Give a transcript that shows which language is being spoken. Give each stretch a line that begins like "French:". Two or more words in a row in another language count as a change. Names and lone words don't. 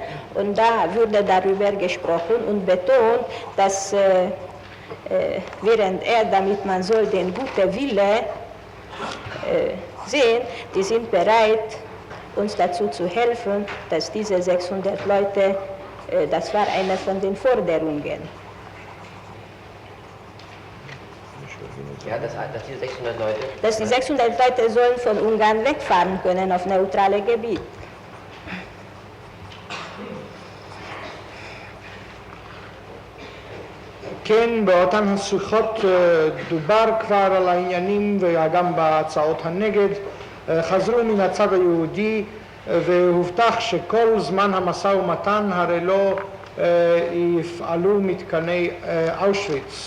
German: Und da wurde darüber gesprochen und betont, dass während damit man soll den guten Wille sehen, die sind bereit, uns dazu zu helfen, dass diese 600 Leute, das war eine von den Forderungen. Ja, dass diese 600 Leute... Dass die 600 Leute sollen von Ungarn wegfahren können auf neutrale Gebiet.
Hebrew: כן, באותן השיחות דובר כבר על העניינים וגם בהצעות הנגד, חזרו מן הצד היהודי והובטח שכל זמן המשא ומתן הרי לא יפעלו מתקני אושוויץ.